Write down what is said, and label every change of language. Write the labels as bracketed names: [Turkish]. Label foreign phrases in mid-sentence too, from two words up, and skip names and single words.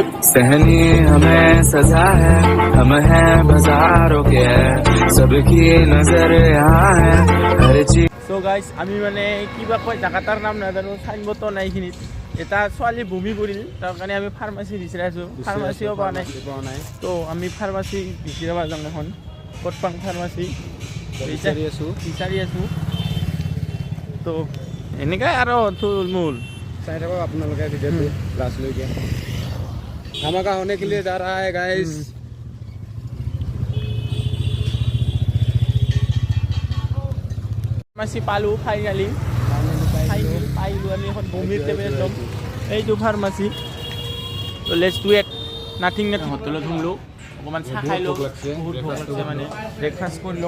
[Hindi] सहनी हमें सजा है, हम हैं बाजारों के, सबकी नजर यहाँ है हर चीज। [English] so guys [Assamese] আমি মানে কিবা কয় জাগাটাৰ নাম নাজানো, চাইনবোৰ্ডো নাই এইখিনিত। এটা ছোৱালী বমি কৰিল, তাৰ কাৰণে আমি ফাৰ্মাচী বিচাৰি আছোঁ, ফাৰ্মাচীও পোৱা নাই। তো আমি ফাৰ্মাচী বিচাৰিব যাওঁ এখন, ক'ত পাম ফাৰ্মাচী বিচাৰি আছোঁ। তো এনেকুৱাই আৰু থুলমূল চাই থাকক আপোনালোকে ভিডিঅ'টো লাষ্টলৈকে। ধামাকা [Hindi] होने के लिए जा रहा है गाइस। [Assamese] ফাৰ্মাচী পালোঁ ফাইনেলি, পাইলোঁ আমি এখন বমিৰ টেবলেট ল'ম। এইটো ফাৰ্মাচী। তো [English] let's do it, nothing net. [Assamese] হোটেলত সোমলোঁ, অকণমান চাহ খাই লওঁ, বহুত ভোক লাগিছে মানে, ব্ৰেকফাষ্ট কৰি লওঁ।